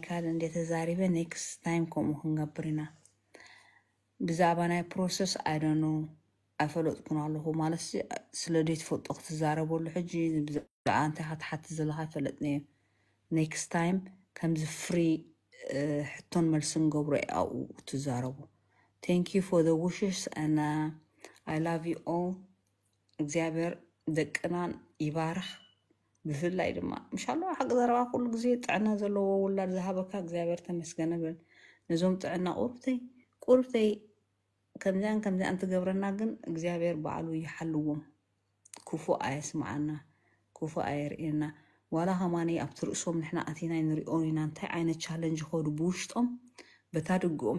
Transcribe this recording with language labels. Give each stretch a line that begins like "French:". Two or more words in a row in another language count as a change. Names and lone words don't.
Tigrinya: ካል እንዴት ተዛሪበ
English: next time
Tigrinya: ኮም ክንገብርና ብዛዕባ ናይ ፕሮሰስ
English: I don't know
Tigrinya: አይፈለጥኩን ኣለኹ ማለት ስለ ዴት ፈጦ ክትዛረበሉ ሕጂ ብዛዕባ እንታይ ሓትሓት ዘለኻ ፈለጥኒ
English: next time
Tigrinya: ከምዚ ፍሪ ሕቶን መልስን ገብሮ ኣብኡ ትዛረቡ
English: thank you for the wishes
Tigrinya: እና
English: I love you all
Tigrinya: እግዚአብሔር ደቅናን ይባርኽ ብፍላይ ድማ ኢንሻአላህ ሓቂ ዘረባ ኩሉ ግዜ ጥዕና ዘለዎ ውላድ ዝሃበካ እግዚአብሔር ተመስገነ ብል ነዞም ጥዕና ቁርብተይ ከምዛን ትገብረና ግን እግዚአብሔር በዓሉ ይሓልዎም ክፉ አየስማዓና ክፉ አየርእየና ዋላ ኸማኒ ኣብቲ ርእሶም ንሕና ኣቲና ንሪኦም ኢና እንታይ ዓይነት ቻለንጅ ኸዱ ብውሽጦም በታ ድግኦም